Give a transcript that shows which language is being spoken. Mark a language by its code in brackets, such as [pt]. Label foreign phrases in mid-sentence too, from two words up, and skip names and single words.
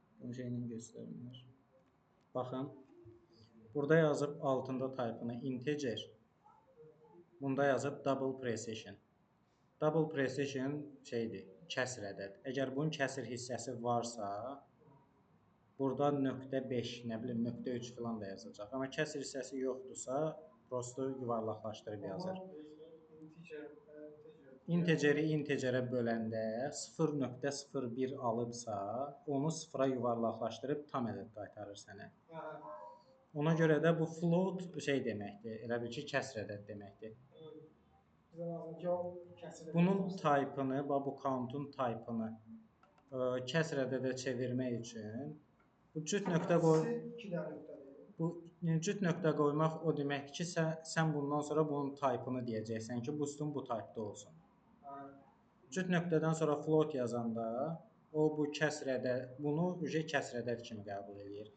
[az] şeyini göstərmir. Baxın. Burada yazıb altında type-ını integer. Bunda yazıb [en] double precision. Double precision [az] şeydir, kəsr ədəd. Əgər bunun kəsr hissəsi varsa, burada .5, nə bilim .3 filan da yazacaq. Amma kəsr hissəsi yoxdursa, prosto yuvarlaqlaşdırıb yazır. Integeri integerə böləndə 0.01 alıbsa, onu sıfıra yuvarlaqlaşdırıb tam ədəd qaytarır sənə. Ona görə də bu float şey deməkdir, elə bil ki, kəsr ədəd deməkdir. Bunun type-ını, bu count-un type-ını kəsr ədədə çevirmək üçün bu cüt nöqtə qoymaq o deməkdir ki, sən bundan sonra bunun type-ını deyəcəksən ki, bu sütun bu type-da olsun. Cüt nöqtədən sonra float yazanda o bu kəsr ədəd, bunu kəsr ədəd kimi qəbul edir.